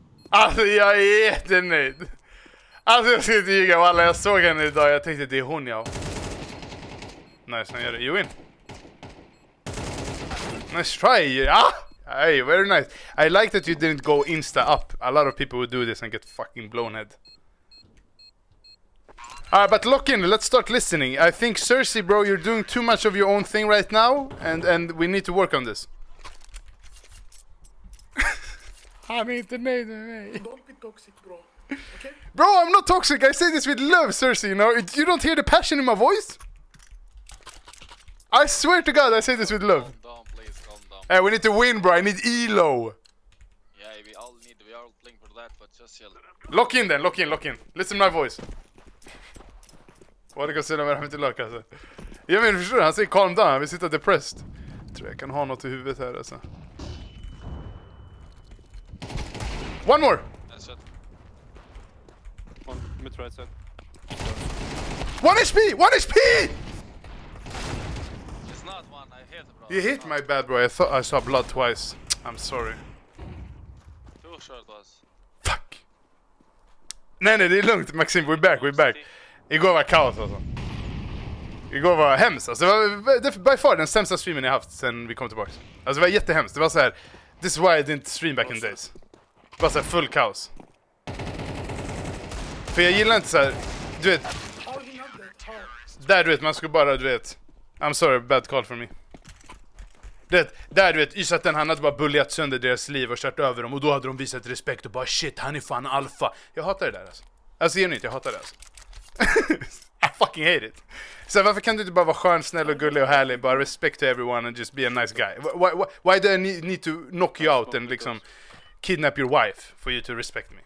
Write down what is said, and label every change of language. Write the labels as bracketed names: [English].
[Swedish] Alltså jag är jättenöjd. Alltså jag ska inte ljuga, alla jag såg henne idag. Jag tänkte det är hon, Nice, han gör det. [English] You win. Nice try. Hey, very nice. I like that you didn't go insta up. A lot of people would do this and get fucking blown head. Alright, but lock in. Let's start listening. I think Cersei, bro, you're doing too much of your own thing right now, and we need to work on this. [Swedish] Han är inte nöjd med mig. [English] Don't be toxic, bro. Okay? Bro, I'm not toxic. I say this with love, Cersei. You know, you don't hear the passion in my voice. I swear to God, I say this with love. Calm down, please, calm down. Hey, we need to win, bro. I need elo. Yeah, we are all playing for that, but just chill. Lock in then, lock in. Listen to my voice. What do you consider me to lock, alltså? [Swedish] Jag menar, förstår du? Han säger [English] calm down, [Swedish] han vill sitta depressed. Jag tror jag kan ha något i huvudet här alltså. [English] One more! That's it. One mid right side. 1 HP! 1 HP! It's not one, I hit bro. You hit my bad boy, I thought I saw blood twice. I'm sorry. Too short was. Fuck! [Swedish] Nej, det är lugnt Maxim, [English] we're back. [Swedish] Igår var kaos alltså. Igår var hemskt alltså. Det var by far den sämsta streamen jag haft sen vi kom tillbaka. Alltså det var jättehemskt, det var så här. [English] This is why I didn't stream back in days. [Swedish] Det var så här full kaos. För jag gillar inte så här, du vet. [English] How he not that? How? [Swedish] Där du vet, man skulle bara, du vet. [English] I'm sorry, bad call for me. [Swedish] Där du vet, Ysaten han hade bara bulliat sönder deras liv och kört över dem. Och då hade de visat respekt och bara shit, han är fan alfa. Jag hatar det där alltså. Alltså genuint, jag hatar det alltså. [English] I fucking hate it. [Swedish] Så varför kan du inte bara vara skön, snäll och gullig och härlig? [English] Bara respect to everyone and just be a nice guy. Why do I need to knock you out and liksom kidnap your wife for you to respect me?